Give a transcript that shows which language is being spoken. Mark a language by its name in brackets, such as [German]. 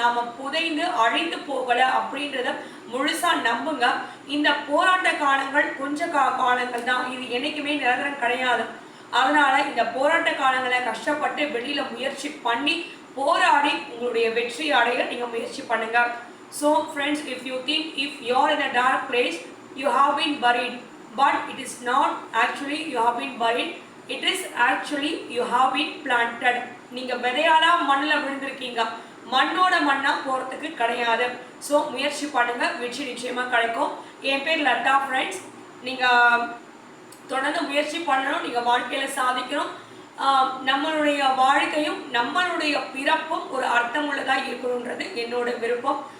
[Tamil] நாம புதைந்து அழிந்து போகலை அப்படின்றத முழுசா நம்புங்க. இந்த போராட்ட காலங்கள் கொஞ்ச காலங்கள் தான், இது என்னைக்குமே நிரந்தரம் கிடையாது. அதனால இந்த போராட்ட காலங்களை கஷ்டப்பட்டு வெளியில முயற்சி பண்ணி போராடி உங்களுடைய வெற்றி அடைய நீங்க முயற்சி பண்ணுங்க. [English] So friends, if you think if you're in a dark place, you have been buried, but it is not actually you have been buried, it is actually you have been planted. [Tamil] நீங்க விதையால மண்ணில் விழுந்திருக்கீங்க, மண்ணோட மண்ணா போறதுக்கு கிடையாது. So முயற்சி பண்ணுங்க, வெற்றி நிச்சயமா கிடைக்கும். என் பேர் லதா. ஃப்ரெண்ட்ஸ், நீங்க தொடர்ந்து முயற்சி பண்ணணும், நீங்க வாழ்க்கையில சாதிக்கணும். நம்மளுடைய வாழ்க்கையும் நம்மளுடைய பிறப்பும் ஒரு அர்த்தமுள்ளதாக இருக்கணுன்றது என்னோட விருப்பம்.